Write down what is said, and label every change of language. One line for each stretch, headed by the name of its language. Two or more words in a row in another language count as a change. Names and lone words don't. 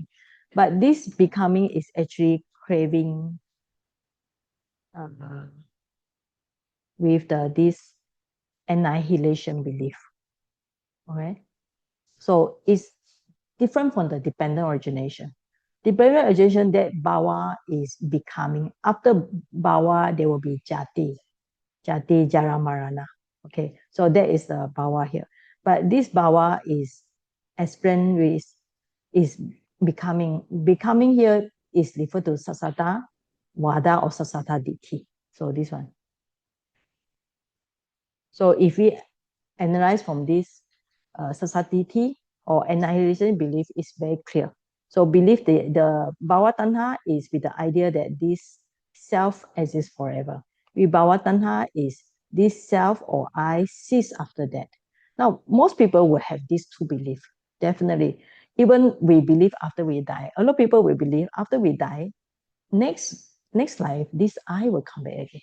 English: But this becoming is actually craving with this annihilation belief. Okay, so it's different from the dependent origination. Dependent origination, that bhava is becoming. After bhava, there will be
Pali: jati, jara, marana.
English: Okay, so that is the bhava here. But this bhava is explained with is becoming. Becoming here is referred to
Pali: sasata, vada,
English: or
Pali: sasata ditti.
English: So this one. So if we analyze from this sasatiti or annihilation belief is very clear. So belief the
Pali: bhava tanha
English: is with the idea that this self exists forever.
Pali: Vibhava tanha
English: is this self or I cease after that. Now, most people will have these two beliefs, definitely. Even we believe after we die. A lot of people will believe after we die, next life, this I will come back again.